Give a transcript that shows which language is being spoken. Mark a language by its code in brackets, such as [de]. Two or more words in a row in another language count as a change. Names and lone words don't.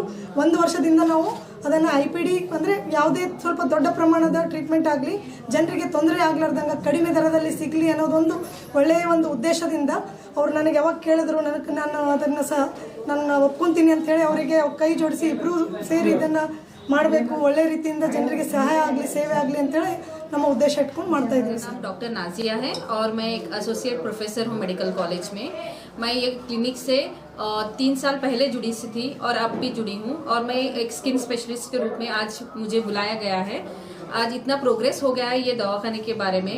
[kn] 1 ವರ್ಷದಿಂದ ನಾವು ಅದನ್ನು IPD ಅಂದರೆ ಯಾವುದೇ ಸ್ವಲ್ಪ ದೊಡ್ಡ ಪ್ರಮಾಣದ ಟ್ರೀಟ್ಮೆಂಟ್ ಆಗಲಿ, ಜನರಿಗೆ ತೊಂದರೆ ಆಗಲಾರ್ದಂಗೆ ಕಡಿಮೆ ದರದಲ್ಲಿ ಸಿಗಲಿ ಅನ್ನೋದೊಂದು ಒಳ್ಳೆಯ ಒಂದು ಉದ್ದೇಶದಿಂದ ಅವ್ರು ನನಗೆ ಯಾವಾಗ ಕೇಳಿದ್ರು ನಾನು ಅದನ್ನು ನಾನು ಒಪ್ಕೊತೀನಿ ಅಂಥೇಳಿ ಅವರಿಗೆ ಕೈ ಜೋಡಿಸಿ ಇಬ್ಬರು ಸೇರಿ ಇದನ್ನು ಮಾಡಬೇಕು, ಒಳ್ಳೆ ರೀತಿಯಿಂದ ಜನರಿಗೆ ಸಹಾಯ ಆಗಲಿ, ಸೇವೆ ಆಗಲಿ ಅಂತೇಳಿ ನಮ್ಮ ಉದ್ದೇಶ ಇಟ್ಕೊಂಡು ಮಾಡ್ತಾ ಇದ್ದೀವಿ. [hi] डॉक्टर नाजिया है और मैं एक [en] associate professor [hi] हूँ [en] medical college [hi] में. मैं ये क्लिनिक से 3 साल पहले जुड़ी सी थी और अब भी जुड़ी हूँ. और मैं एक [en] skin specialist [hi] के रूप में आज मुझे बुलाया गया है. आज इतना प्रोग्रेस हो गया है ये दवाखाने के बारे में.